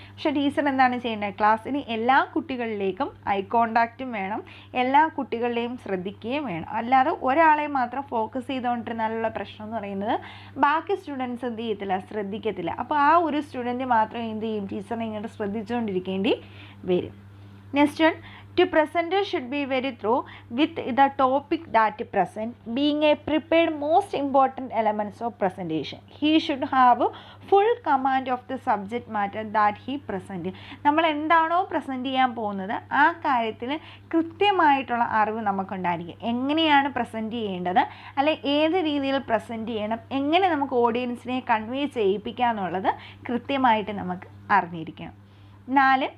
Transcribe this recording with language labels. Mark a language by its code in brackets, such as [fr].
[ml] പക്ഷേ ടീച്ചർ എന്താണ് ചെയ്യേണ്ടത്, ക്ലാസ്സിന് എല്ലാ കുട്ടികളിലേക്കും ഐ കോണ്ടാക്റ്റും വേണം, എല്ലാ കുട്ടികളുടെയും ശ്രദ്ധിക്കുകയും വേണം. അല്ലാതെ ഒരാളെ മാത്രം ഫോക്കസ് ചെയ്തുകൊണ്ടിരുന്നാലുള്ള പ്രശ്നം എന്ന് പറയുന്നത് ബാക്കി സ്റ്റുഡൻസ് എന്ത് ചെയ്യത്തില്ല, ശ്രദ്ധിക്കത്തില്ല. അപ്പോൾ ആ ഒരു സ്റ്റുഡൻറ്റ് മാത്രം എന്ത് ചെയ്യും, ടീച്ചറിനെ ഇങ്ങോട്ട് ശ്രദ്ധിച്ചുകൊണ്ടിരിക്കേണ്ടി വരും. Next one, [en] To presenter should be very thorough with the topic that present being a prepared most important elements of presentation. He should have full command of the subject matter that he present. [ml] നമ്മൾ എന്താണോ present ചെയ്യാൻ പോകുന്നത് ആ കാര്യത്തിൽ കൃത്യമായിട്ടുള്ള അറിവ് നമുക്കുണ്ടായിരിക്കും. എങ്ങനെയാണ് present ചെയ്യേണ്ടത്, അല്ലെ ഏത് രീതിയിൽ പ്രസൻറ്റ് ചെയ്യണം, എങ്ങനെ നമുക്ക് ഓഡിയൻസിനെ കൺവേ ചെയ്യിപ്പിക്കുക എന്നുള്ളത് കൃത്യമായിട്ട് നമുക്ക് അറിഞ്ഞിരിക്കണം. 4.